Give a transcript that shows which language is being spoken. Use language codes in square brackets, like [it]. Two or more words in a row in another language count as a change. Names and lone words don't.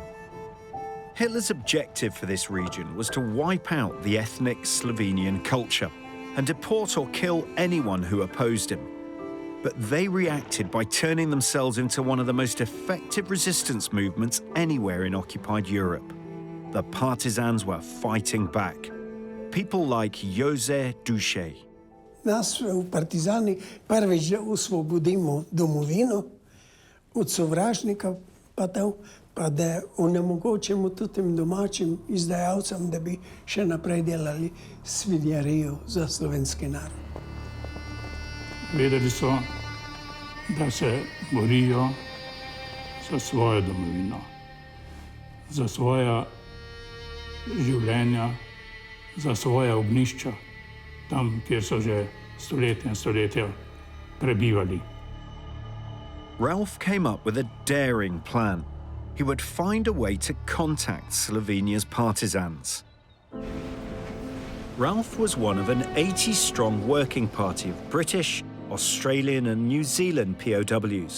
[en] Hitler's objective for this region was to wipe out the ethnic Slovenian culture and deport or kill anyone who opposed him. But they reacted by turning themselves into one of the most effective resistance movements anywhere in occupied Europe. The partisans were fighting back. People like Jose Duše. [sl] Nas partizani prvič osvobodimo domovino od sovražnika, pa da onemogočimo tudi tem domačim izdajalcem, da bi še naprej delali svinjarijo za slovenski narod. Vedeli so, da se borijo za svojo domovino, za svoja življenja, za svoja ognjišča, tam, kjer so že stoletja in stoletja prebivali. [en] Ralph came up with a daring plan. He would find a way to contact Slovenia's partisans. Ralph was one of an 80-strong working party of British, Australian and New Zealand POWs.